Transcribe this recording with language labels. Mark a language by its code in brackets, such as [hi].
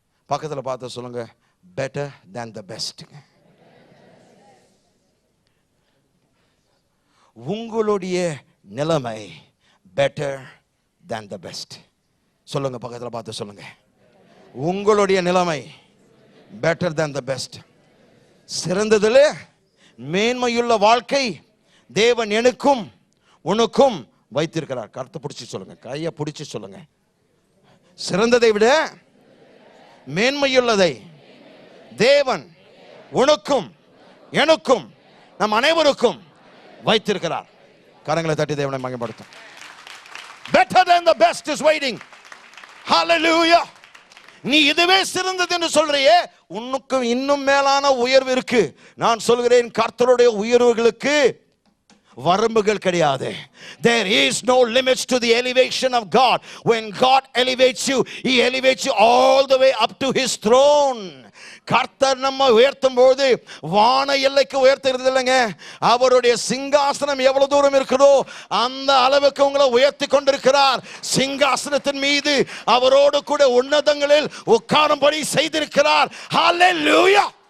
[ta] பக்கத்துல பார்த்து சொல்லுங்க, [en] better than the best. [ta] உங்களுடைய நிலைமை [en] better than the best. [ta] சொல்லுங்க, பக்கத்துல பார்த்து சொல்லுங்க, உங்களுடைய நிலைமை [en] better than the best. [ta] சிறந்ததிலே மேன்மையுள்ள வாழ்க்கை தேவன் எனக்கும் உனக்கும் வைத்திருக்கிறார். கருத்தை பிடிச்சி சொல்லுங்க, கையை பிடிச்சி சொல்லுங்க. சிறந்ததை விட மேன்மையுள்ளதை தேவன் உனக்கும் எனக்கும் நம் அனைவருக்கும் வைத்திருக்கிறார். கரங்களை தட்டி தேவனை மகிமைப்படுத்தும். [en] Better than the best is waiting. Hallelujah. [ta] நீ இதுவே சிறந்தது என்று சொல்றியே, உனக்கு இன்னும் மேலான உயர்வு இருக்கு. நான் சொல்கிறேன், கர்த்தருடைய உயர்வுகளுக்கு வரம்புகள் கிடையாது. [en] There is no limits to the elevation of God. When God elevates you, He elevates you all the way up to His throne. [ta] கர்த்தர் நம்ம உயர்த்தும் போது வான எல்லைக்கு உயர்த்துறது இல்லைங்க, அவருடைய சிங்காசனம் எவ்வளவு தூரம் இருக்குதோ அந்த அளவுக்கு உங்களை உயர்த்தி கொண்டிருக்கிறார். சிங்காசனத்தின் மீது அவரோடு கூட உன்னதங்களில் உட்காரும்படி செய்திருக்கிறார். Hallelujah.